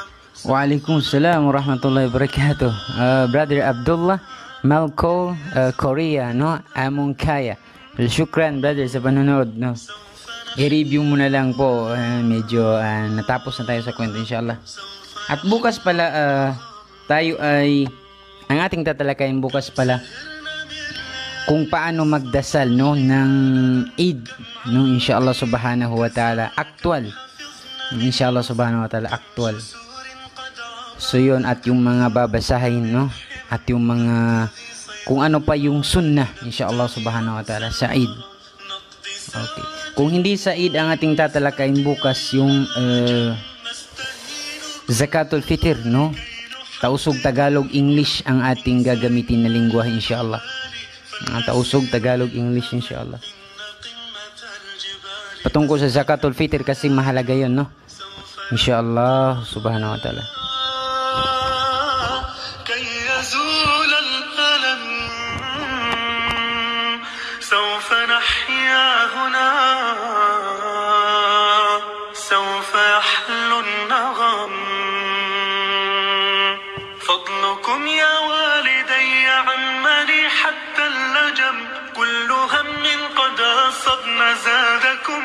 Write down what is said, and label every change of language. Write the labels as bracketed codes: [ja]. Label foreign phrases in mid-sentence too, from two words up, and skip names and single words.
[ar] وعليكم السلام ورحمة الله وبركاته. [tl] Brother Abdullah Malco, Korea, no? Amonkaya. Syukran, brother, sa panonood, no? I-review mo na lang po. Medyo natapos na tayo sa kwento, inshallah. At bukas pala, tayo ay, ang ating tatalakayin bukas pala, kung paano magdasal, no, ng Eid, no, [ar] إن شاء الله سبحانه وتعالى, actual, إن شاء الله سبحانه وتعالى, [tl] actual. So yun, at yung mga babasahin, no, at yung mga kung ano pa yung sunnah, [ar] إن شاء الله سبحانه وتعالى, [tl] sa Eid. Okay, kung hindi sa Eid ang ating tatalakayin bukas, yung Zakatul Fitr, no, tausog Tagalog English ang ating gagamitin na lingwahe, inshallah. Tausog Tagalog English, inshallah, patungkol sa Zakatul Fitr, kasi mahalaga yun, no, [ar] إن شاء الله سبحانه وتعالى. سوف نحيا هنا سوف يحلو النغم فضلكم يا والدي عمني حتى اللجم كل هم قد أصبنا زادكم